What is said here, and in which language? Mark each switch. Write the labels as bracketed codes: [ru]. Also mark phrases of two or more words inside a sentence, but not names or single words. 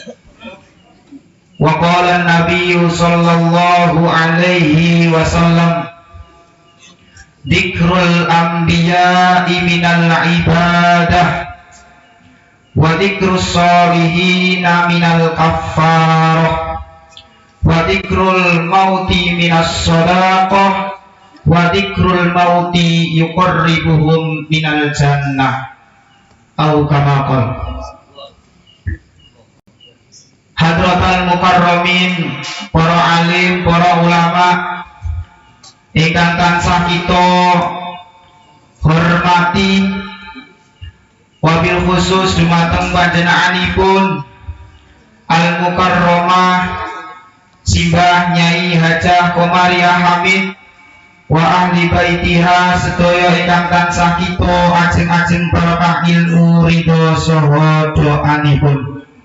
[ar] وقال النبي صلى الله عليه وسلم ذكر الأنبياء من العبادة وذكر الصالحين من الكفارة وذكر الموت من الصدقة وذكر الموت يقربهم من الجنة أو كما قال. حضرات المكرمين, [jv] para alim, para ulama ingkang tansah kita hormati, [ar] وبالخصوص [jv] dumateng panjenenganipun [ar] المكرمة [jv] Simbah Nyai Hajah Komariah Hamid [ar] وأهل بيتها [jv] sedaya ingkang tansah kita ajeng-ajeng barokah ilmu ridho saha doanipun.